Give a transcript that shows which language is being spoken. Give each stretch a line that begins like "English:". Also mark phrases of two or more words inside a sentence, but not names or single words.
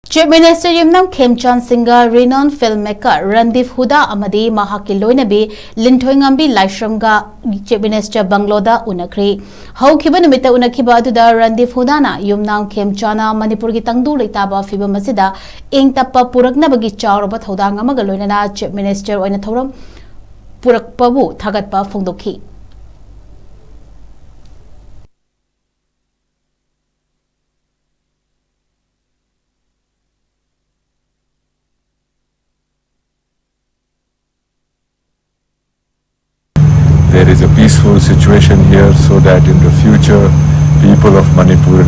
Manipuri: Chief Minister Yumnam Khemchand Singh,
English: Renown Filmmaker
Manipuri: Randeep Hooda Amadi Mahaki Loinabi, LINTHOINGAMBI LAISHRAM
English: Chief Minister BUNGALOW
Manipuri: UNAKHRE Haukiba numita unakhiba aduda Randeep Hooda na Yumnam Khemchand Manipur gi tangdu leitaba fibam asida ingtappa puraknabagi chawraba thodang amaga loinana
English: Chief Minister
Manipuri: oina thoram purakpabu thagatpa phongdokhi.
English: There is a peaceful situation here so that in the future people of Manipur and